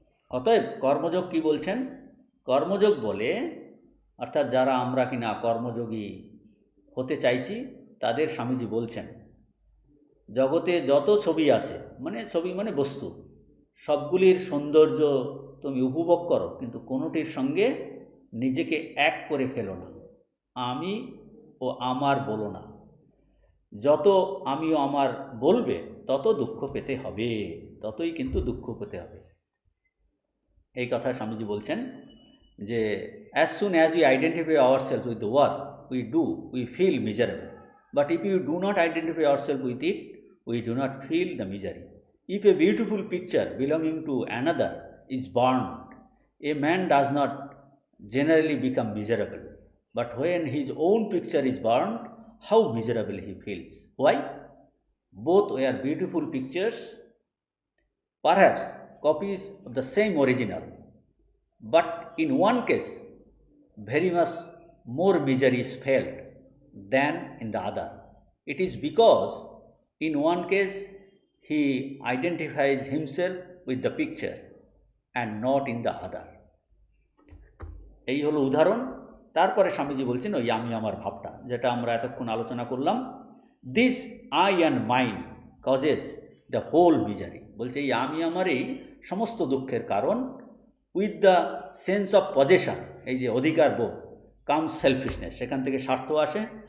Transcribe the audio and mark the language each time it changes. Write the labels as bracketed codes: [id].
[bn] অতএব কর্মযোগ কি বলছেন? কর্মযোগ বলে, অর্থাৎ যারা আমরা কিনা কর্মযোগী হতে চাইছি তাদের স্বামীজি বলছেন, জগতে যত ছবি আছে, মানে ছবি মানে বস্তু, সবগুলির সৌন্দর্য তুমি উপভোগ করো, কিন্তু কোনোটির সঙ্গে নিজেকে এক করে ফেলো না। আমি ও আমার বলো না। যত আমি ও আমার বলবে তত দুঃখ পেতে হবে, ততই কিন্তু দুঃখ পেতে হবে। এই কথা স্বামীজি বলছেন যে [en] as soon as we identify ourselves with the work we do, we feel miserable. But if you do not identify yourself with it, we do not feel the misery. If a beautiful picture belonging to another is burned, a man does not generally become miserable. But when his own picture is burned, how miserable he feels. Why? Both were beautiful pictures, perhaps copies of the same original, but in one case very much more misery is felt than in the other. It is because in one case he identifies himself with the picture and not in the other. [bn] এই হলো উদাহরণ। তারপরে স্বামীজি বলছেন ওই আমি আমার ভাবটা, যেটা আমরা এতক্ষণ আলোচনা করলাম। [en] This I and mind causes the whole misery. [bn] বলছে এই আমি আমারই সমস্ত দুঃখের কারণ। [en] with the sense of possession, [bn] এই যে অধিকার বোধ, [en] comes selfishness, [bn] সেখান থেকে স্বার্থ আসে।